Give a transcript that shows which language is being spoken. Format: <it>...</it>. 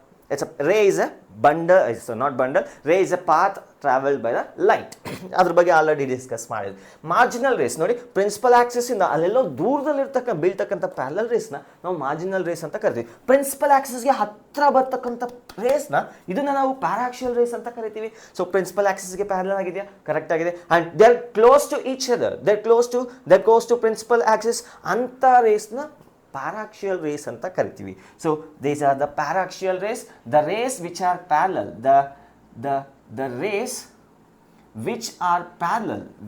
<en>It's a ray is a bundle, it's not bundle, ray is a path traveled by the light.</en> <kn>ಅದ್ರ ಬಗ್ಗೆ already discuss ಮಾಡಿದ್ವಿ. Marginal race ನೋಡಿ, principal Axis ಇಂದ ಅಲ್ಲೆಲ್ಲೋ ದೂರದಲ್ಲಿ ಬೀಳ್ತಕ್ಕಂಥ parallel ರೇಸ್ನ ನಾವು ಮಾರ್ಜಿನಲ್ ರೇಸ್ ಅಂತ ಕರಿತೀವಿ. ಪ್ರಿನ್ಸಿಪಲ್ ಆಕ್ಸಿಸ್ಗೆ ಹತ್ರ ಬರ್ತಕ್ಕಂಥ ರೇಸ್ನ ಇದನ್ನ ನಾವು ಪ್ಯಾರಾಕ್ಸಿಯಲ್ ರೇಸ್ ಅಂತ ಕರಿತೀವಿ. ಸೊ ಪ್ರಿನ್ಸಿಪಲ್ ಆಕ್ಸಿಸ್ಗೆ ಪ್ಯಾರಲಲ್ ಆಗಿದೆಯಾ? ಕರೆಕ್ಟ್ ಆಗಿದೆ.</kn> <en>And they are close to each other, they are close to principal axis.</en> <kn>ಅಂತ ರೇಸ್ನ paraxial rays anta kariತೀವಿ.</kn> <en>So these are the paraxial rays, the rays which are parallel, the rays which are parallel</en>